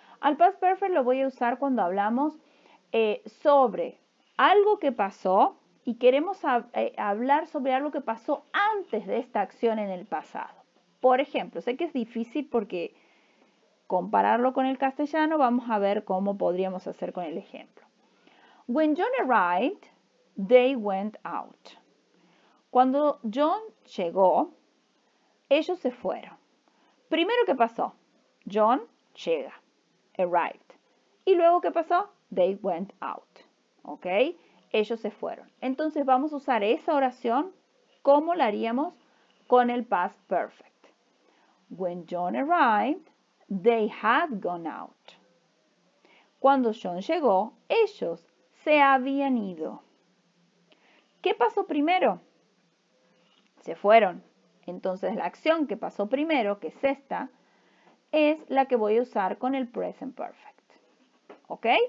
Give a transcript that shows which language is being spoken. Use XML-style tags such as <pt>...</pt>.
<es>Al past perfect lo voy a usar cuando hablamos sobre algo que pasó y queremos hablar sobre algo que pasó antes de esta acción en el pasado. Por ejemplo, sé que es difícil porque compararlo con el castellano, vamos a ver cómo podríamos hacer con el ejemplo.</es> <en>When John arrived, they went out.</en> <es>Cuando John llegó, ellos se fueron. Primero, ¿qué pasó? John llega, arrived. Y luego, ¿qué pasó?</es> <en>They went out. ¿Ok?</en> <es>Ellos se fueron. Entonces vamos a usar esa oración como la haríamos con el past perfect.</es> <en>When John arrived, they had gone out.</en> <es>Cuando John llegó, ellos se habían ido. ¿Qué pasó primero? Se fueron. Entonces la acción que pasó primero, que es esta, es la que voy a usar con el present perfect. ¿Ok?</es>